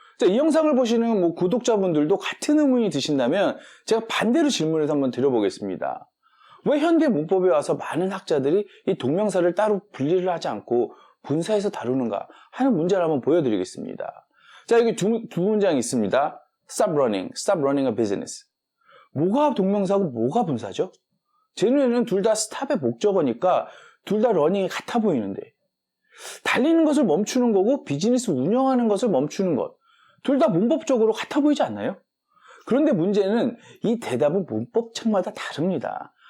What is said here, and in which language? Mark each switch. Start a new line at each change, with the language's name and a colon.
Korean: 자, 이 영상을 보시는 뭐 구독자분들도 같은 의문이 드신다면 제가 반대로 질문을 한번 드려보겠습니다. 왜 현대 문법에 와서 많은 학자들이 이 동명사를 따로 분리를 하지 않고 분사해서 다루는가 하는 문제를 한번 보여드리겠습니다. 자, 여기 두 문장이 있습니다.
English: Stop running a business.
Korean: 뭐가 동명사고 뭐가 분사죠? 제 눈에는 둘 다 stop의 목적어니까 둘 다 running이 같아 보이는데, 달리는 것을 멈추는 거고 비즈니스 운영하는 것을 멈추는 것, 둘 다 문법적으로 같아 보이지 않나요? 그런데 문제는 이 대답은 문법책마다 다릅니다.